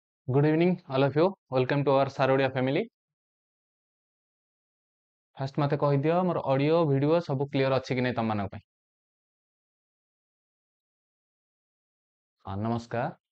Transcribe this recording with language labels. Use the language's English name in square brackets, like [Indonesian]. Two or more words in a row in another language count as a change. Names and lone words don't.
[English] Good evening all of you. Welcome to our Sar Odia family. [Odia] ଫାଷ୍ଟ ମତେ କହି ଦିଅ ମୋର [English] audio video [Odia] ସବୁ କ୍ଲିୟର ଅଛି କି ନାହିଁ ତମ ମାନଙ୍କ ପାଇଁ। ହଁ ନମସ୍କାର।